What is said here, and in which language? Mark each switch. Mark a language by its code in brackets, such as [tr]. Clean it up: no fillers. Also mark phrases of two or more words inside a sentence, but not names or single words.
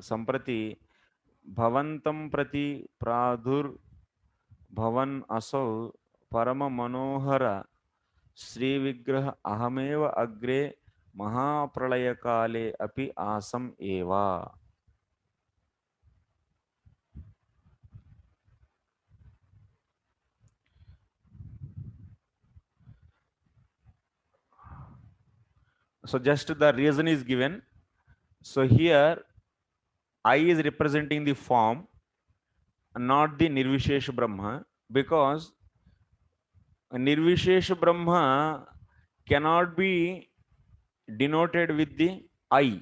[sa] Samprati bhavantam prati pradhur bhavan asau parama manohara Sri Vigraha ahameva agre mahapralayakale api asam eva. [en] So just the reason is given. So here I is representing the form, not the [sa] Nirvishesha Brahma, [en] because [sa] Nirvishesha Brahma [en] cannot be denoted with the I.